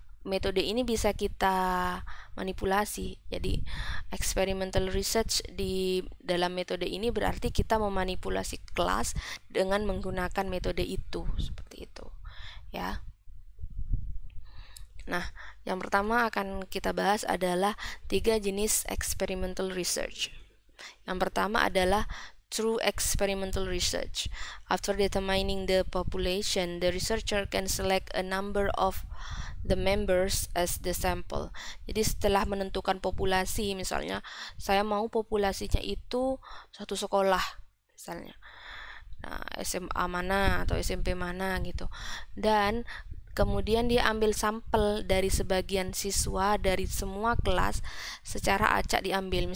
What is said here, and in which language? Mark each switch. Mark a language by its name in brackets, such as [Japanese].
[Indonesian] Metode ini bisa kita manipulasi. Jadi experimental research di dalam metode ini berarti kita memanipulasi kelas dengan menggunakan metode itu, seperti itu ya. Nah, yang pertama akan kita bahas adalah 3 jenis experimental research. Yang pertama adalah true experimental research. [English] After determining the population, the researcher can select a number of the members as the sample. [Indonesian] Jadi setelah menentukan populasi, misalnya saya mau populasinya itu satu sekolah, misalnya. Nah, SMA mana atau SMP mana gitu. Dan kemudian dia ambil sampel dari sebagian siswa dari semua kelas secara acak diambil.